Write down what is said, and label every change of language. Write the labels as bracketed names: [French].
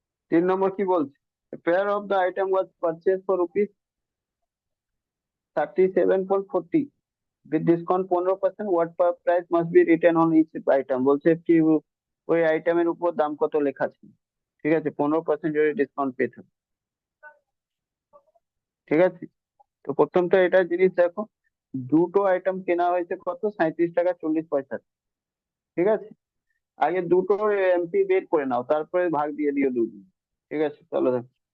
[Bangla] তিন নম্বর কি বলছে? [English] Pair of the item was purchase for ₹37.40 with discount 15%. What price must be written on each item? [Bangla] বলছে কি ওই আইটেমের উপর দাম কত লেখা ছিল। ঠিক আছে, 15% যদি ডিসকাউন্ট পেয়ে থাকে। ঠিক আছে, তো প্রথমটা এটা জিনিস দেখো, দুটো আইটেম কেনা হয়েছে কত, 37 টাকা 40 পয়সা। ঠিক আছে, আগে দুটো এমপি বের করে নাও, তারপরে ভাগ দিয়ে দিও দুটো। ঠিক আছে, চলো দেখো।